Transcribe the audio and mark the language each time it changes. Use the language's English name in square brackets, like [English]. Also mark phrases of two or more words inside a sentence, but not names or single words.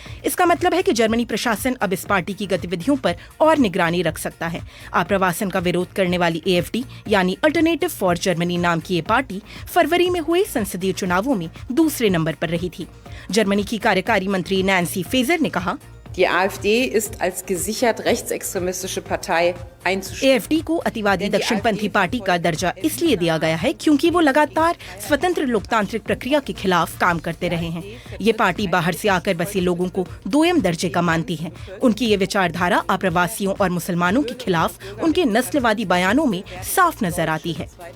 [Hindi] इसका मतलब है कि जर्मनी प्रशासन अब इस पार्टी की गतिविधियों पर और निगरानी रख सकता है। आप्रवासन का विरोध करने वाली AfD यानी अल्टरनेटिव फॉर जर्मनी नाम की ये पार्टी फरवरी में हुए संसदीय चुनावों में दूसरे नंबर पर रही थी। जर्मनी की कार्यकारी मंत्री नैन्सी फेजर ने कहा, [German] Die AfD ist als gesichert rechtsextremistische Partei einzustufen. [Hindi] AfD को अतिवादी दक्षिणपंथी पार्टी का दर्जा इसलिए दिया गया है क्योंकि वो लगातार स्वतंत्र लोकतांत्रिक प्रक्रिया के खिलाफ काम करते रहे हैं। ये पार्टी बाहर से आकर बसे लोगों को दोयम दर्जे का मानती है। उनकी ये विचारधारा अप्रवासियों और मुसलमानों के खिलाफ उनके नस्लवादी बयानों में साफ नजर आती है।